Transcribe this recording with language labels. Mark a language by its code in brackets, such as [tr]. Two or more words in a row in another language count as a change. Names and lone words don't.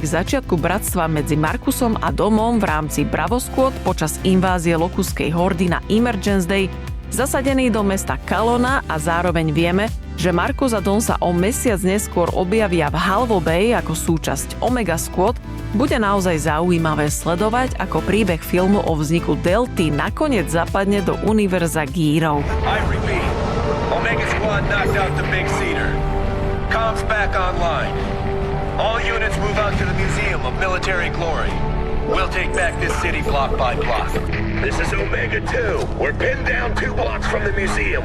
[sk] začiatku bratstva medzi Markusom a Domom v rámci Bravo Squad počas invázie Lokuskej hordy na Emergence Day, zasadený do mesta Kalona, a zároveň vieme, že Markus a Dom sa o mesiac neskôr objavia v Halvo Bay ako súčasť Omega Squad, bude naozaj zaujímavé sledovať, ako príbeh filmu o vzniku Delty nakoniec zapadne do univerza Gearov. [en] I repeat, Omega Squad knocked out the Big Cedar. Comms back online. All units move out to the Museum of Military Glory. We'll take back this city block by block. This is Omega 2. We're pinned down 2 blocks from the museum.